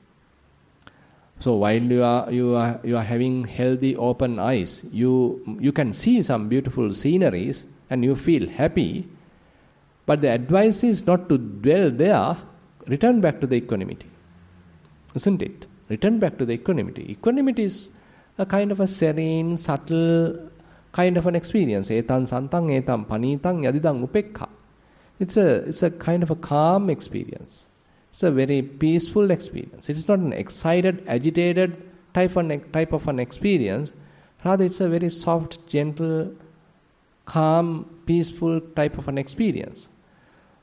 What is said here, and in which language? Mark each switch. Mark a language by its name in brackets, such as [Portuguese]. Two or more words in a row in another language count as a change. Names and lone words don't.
[English] So while you are having healthy open eyes, you can see some beautiful sceneries and you feel happy. But the advice is not to dwell there. Return back to the equanimity, isn't it? Return back to the equanimity. Equanimity is a kind of a serene, subtle kind of an experience. [Pali] Etam santang, etam panitang, yadidang upekha. [English] It's a kind of a calm experience. It's a very peaceful experience. It's not an excited, agitated type of an experience. Rather, it's a very soft, gentle, calm, peaceful type of an experience.